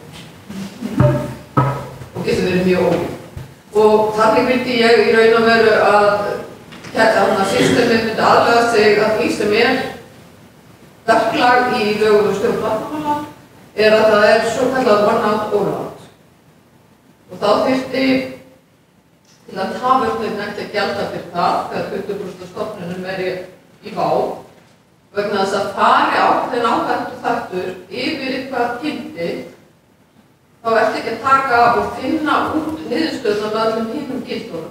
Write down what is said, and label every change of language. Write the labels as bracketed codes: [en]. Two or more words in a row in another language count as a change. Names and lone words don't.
[is] Og getur verið mjög ólíkt. Og þannig vildi ég í raun og veru að systemið myndi aðlaga sig að því sem verklag í lögum um stjórn vatnamála að það svo kallað [en] one-out all-out. [is] Og þá þyrfti til að tafurðin ekki að gjalda fyrir það þegar 20% af stofnunum í Vá vegna þess að fari ákveðin áhættu þáttur yfir eitthvað gildi þá ertu ekki að taka og finna út niðurstöðuna með öllum hinum gildunum.